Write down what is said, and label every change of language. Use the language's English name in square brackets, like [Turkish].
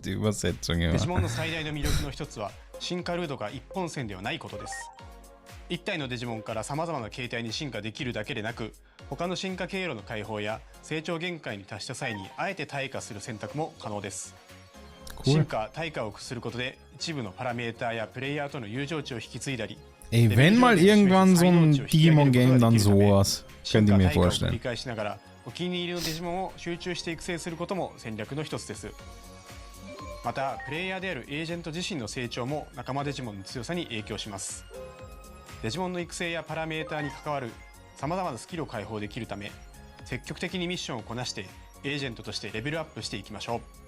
[Japanese] デジモンの最大の魅力の一つは進化ルートが一本線ではないことです。 1体のデジモンからさまざまな形態に進化できるだけでなく、他の進化経路の解放や成長限界に達した際にあえて退化する選択も可能です。進化・退化をすることで一部のパラメーターやプレイヤーとの友情値を引き継いだり、 [German] Ey, wenn mal irgendwann so ein Digimon-Game, dann sowas. Könnt ihr mir vorstellen. [Japanese] 繰り返しながらお気に入りのデジモンを集中して育成することも戦略の一つです。またプレイヤーであるエージェント自身の成長も仲間デジモンの強さに影響します。デジモンの育成やパラメーターに関わるさまざまなスキルを解放できるため、積極的にミッションをこなしてエージェントとしてレベルアップしていきましょう。